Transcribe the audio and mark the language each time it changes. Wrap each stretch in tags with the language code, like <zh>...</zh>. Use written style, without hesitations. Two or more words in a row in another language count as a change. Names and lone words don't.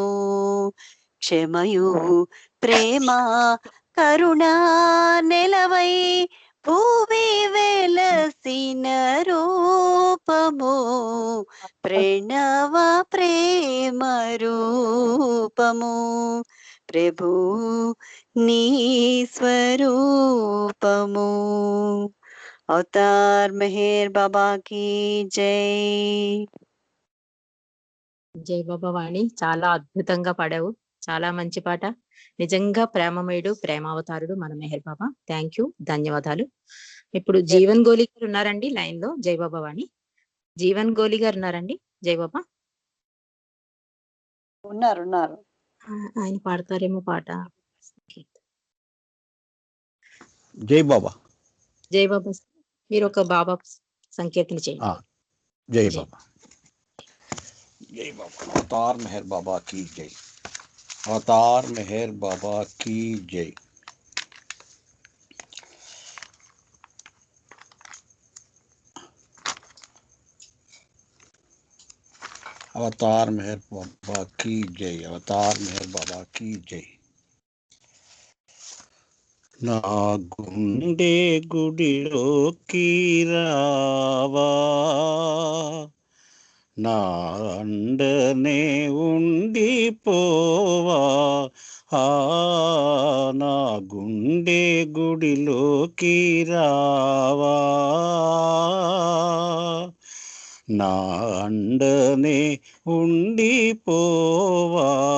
<te>క్షమయు ప్రేమ కరుణా నెలవై భూమి వెలసిన రూపము. ప్రణవ ప్రేమ రూపము. ప్రభు నీ స్వరూపము.</te> <hi>అవతార్ మెహర్ బాబా की जय.</hi> <te>జై బాబా వాణి, చాలా అద్భుతంగా పాడావు. చాలా మంచి పాట. నిజంగా ప్రేమమయుడు, ప్రేమావతారుడు మన మెహర్ బాబా.</te> <en>thank you,</en> <te>ధన్యవాదాలు. ఇప్పుడు జీవన్ గోలి గారు ఉన్నారండి లైన్ లో. జై బాబా వాణి, జీవన్ గోలి గారు ఉన్నారండి. జై బాబా. ఉన్నారు. ఆయన పాడతారేమో పాట. జై బాబా. జై బాబా, మీరు ఒక బాబా సంకీర్తన చేయండి. జై బాబా.</te> <hi>जय बाबा। अवतार मेहर बाबा की जय। अवतार मेहर बाबा की जय। अवतार मेहर बाबा की जय। अवतार मेहर बाबा की जय।</hi> <te>నా గుండె గుడిలోకి రావా, నా అండనే ఉండిపోవా. నా గుండె గుడిలోకి రావా, నా అండనే ఉండిపోవా.</te>